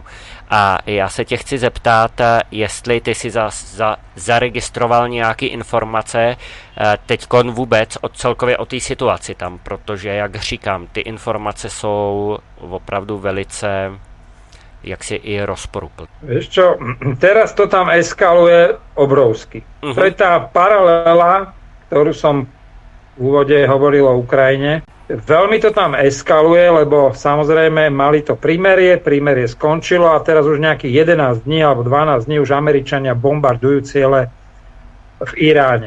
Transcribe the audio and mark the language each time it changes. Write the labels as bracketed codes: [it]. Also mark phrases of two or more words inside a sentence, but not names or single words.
[cs] A já se tě chci zeptat, jestli ty si zaregistroval nějaké informace teďkon vůbec celkově o té situaci tam, protože, jak říkám, ty informace jsou opravdu velice jaksi i rozporuplné. [sk] Vieš čo, teraz to tam eskaluje obrovsky. To je tá paralela, ktorú som v úvode hovoril o Ukrajine. Veľmi to tam eskaluje, lebo samozrejme mali to prímerie skončilo a teraz už nejakých 11 dní alebo 12 dní už Američania bombardujú ciele v Iráne.